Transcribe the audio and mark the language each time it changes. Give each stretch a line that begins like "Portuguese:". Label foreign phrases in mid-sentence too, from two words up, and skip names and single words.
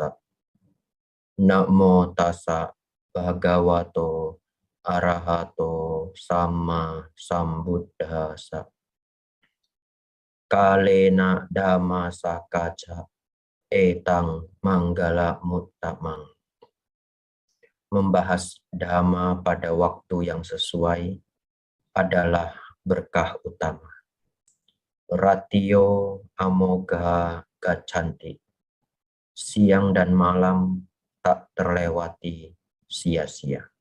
Pali: Namo tassa bhagavato arahato sama sambuddhassa. Kalena dhamma sakaca etang manggala muttamang.
Indonesian: Membahas dhamma pada waktu yang sesuai adalah berkah utama.
Pali: Ratio amoga gachanti.
Indonesian: Siang dan malam tak terlewati sia-sia.